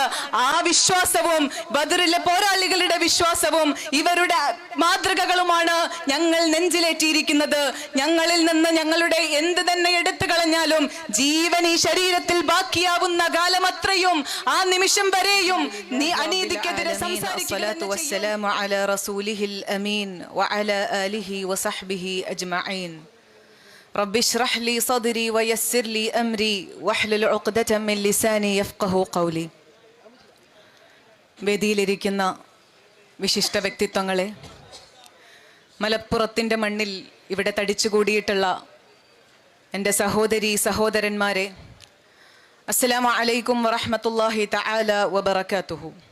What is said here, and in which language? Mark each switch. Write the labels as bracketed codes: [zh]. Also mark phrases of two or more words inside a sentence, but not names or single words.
[ml] ആ വിശ്വാസവും ബദറിലെ പോരാളികളുടെ വിശ്വാസവും ഇവരുടെ മാതൃകകളുമാണ് ഞങ്ങൾ നെഞ്ചിലേറ്റിയിരിക്കുന്നത്. ഞങ്ങളിൽ നിന്ന് ഞങ്ങളുടെ എന്ത് തന്നെ എടുത്തു കളഞ്ഞാലും ജീവൻ ഈ ശരീരത്തിൽ ബാക്കിയാവുന്ന കാലമത്രയും ആ നിമിഷം വരെയും നീ അനീതിക്കെതിരെ സംസാരിക്കുക. [ar] رب اشرح لي صدري ويسر لي أمري واحلل عقدة من لساني يفقهوا قولي. [ml] വേദിയിലിരിക്കുന്ന വിശിഷ്ട വ്യക്തിത്വങ്ങളെ, മലപ്പുറത്തിൻ്റെ മണ്ണിൽ ഇവിടെ തടിച്ചുകൂടിയിട്ടുള്ള എൻ്റെ സഹോദരി സഹോദരന്മാരെ, [ar] السلام عليكم ورحمة الله تعالى وبركاته.